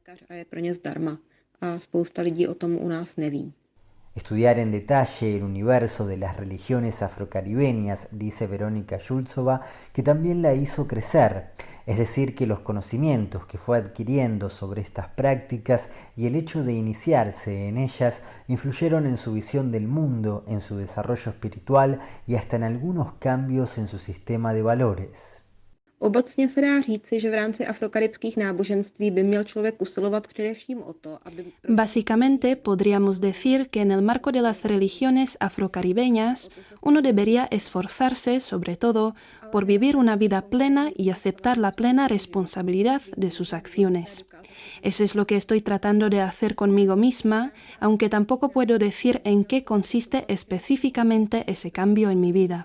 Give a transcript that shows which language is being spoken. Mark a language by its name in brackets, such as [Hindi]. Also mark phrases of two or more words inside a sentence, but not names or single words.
[Spanish] Estudiar en detalle el universo de las religiones afrocaribeñas, dice Veronika Šulcová, que también la hizo crecer, es decir, que los conocimientos que fue adquiriendo sobre estas prácticas y el hecho de iniciarse en ellas influyeron en su visión del mundo, en su desarrollo espiritual y hasta en algunos cambios en su sistema de valores. [Czech] Obecně se dá říci, že v rámci afrokaribských náboženství by měl člověk usilovat především o to, aby... [Spanish] Básicamente, podríamos decir que en el marco de las religiones afrocaribeñas, uno debería esforzarse, sobre todo, por vivir una vida plena y aceptar la plena responsabilidad de sus acciones. Eso es lo que estoy tratando de hacer conmigo misma, aunque tampoco puedo decir en qué consiste específicamente ese cambio en mi vida.